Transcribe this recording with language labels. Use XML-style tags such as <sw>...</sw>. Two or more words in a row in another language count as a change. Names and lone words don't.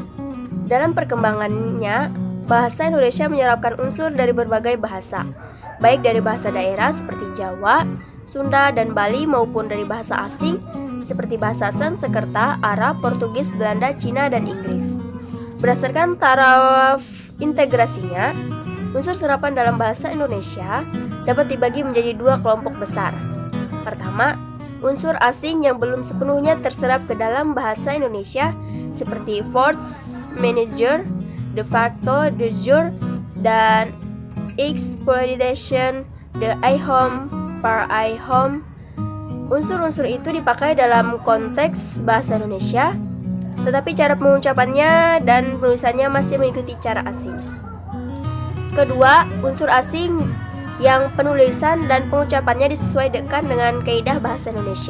<id>Dalam perkembangannya, bahasa Indonesia menyerapkan unsur dari berbagai bahasa, baik dari bahasa daerah seperti Jawa, Sunda, dan Bali maupun dari bahasa asing seperti bahasa Sanskerta, Arab, Portugis, Belanda, Cina, dan Inggris. Berdasarkan taraf integrasinya, unsur serapan dalam bahasa Indonesia dapat dibagi menjadi dua kelompok besar. Pertama, unsur asing yang belum sepenuhnya terserap ke dalam bahasa Indonesia seperti</id> <fr>force majeure,</fr> <la>de facto, de jure,</la> <id>dan exploitation, de aihom, par aihom. Unsur-unsur itu dipakai dalam konteks bahasa Indonesia, tetapi cara pengucapannya dan penulisannya masih mengikuti cara asing. Kedua, unsur asing yang penulisan dan pengucapannya disesuaikan dengan kaidah bahasa Indonesia.</id>